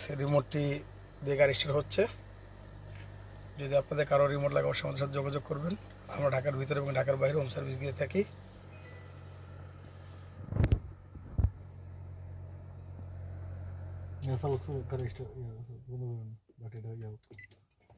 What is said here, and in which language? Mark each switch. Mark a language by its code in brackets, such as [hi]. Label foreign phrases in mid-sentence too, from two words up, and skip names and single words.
[bn] রিমোটটি দিয়ে গাড়ি স্টার্ট হচ্ছে। যদি আপনাদের কারো রিমোট লাগে অবশ্যই আমাদের সাথে যোগাযোগ করবেন। আমরা ঢাকার ভিতরে এবং ঢাকার বাইরে হোম সার্ভিস দিয়ে থাকি। [tr] Ya sabuk sabuk karıştı. Ya sabuk bunu bakalım. Bakın ya.